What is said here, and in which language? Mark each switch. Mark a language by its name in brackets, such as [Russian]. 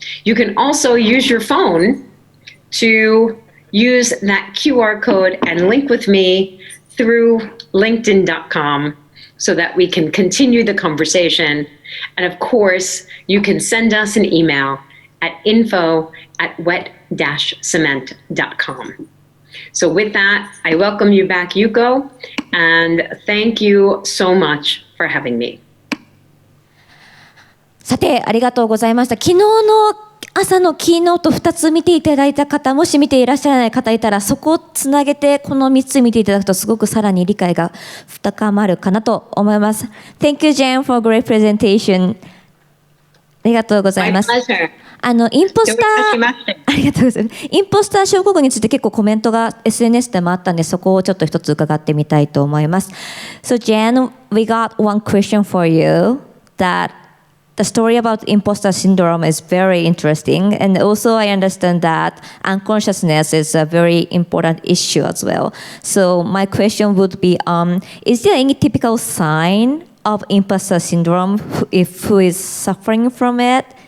[English] You can also use your phone to use that QR code and link with me through linkedin.com so that we can continue the conversation. And of course, you can send us an email at info@wet-cement.com. So with that, I welcome you back, Yuko, and thank you so much for having me. [Japanese] さて、ありがとうございました。昨日の朝のキーノート2つ見ていただいた方、もし見ていらっしゃらない方いたら、そこをつなげてこの3つ見ていただくとすごくさらに理解が深まるかなと思います。 [English] Thank you, Jenn, for a great presentation. [Japanese] ありがとうございます。 [English] My pleasure. [Japanese] インポスター、ありがとうございます。インポスター症候群について結構コメントが SNS でもあったんで、そこをちょっと一つ伺ってみたいと思います。 [English] So Jenn, we got one question for you that the story about imposter syndrome is very interesting, and also I understand that unconsciousness is a very important issue as well. So my question would be, is there any typical sign of imposter syndrome if who is suffering from it?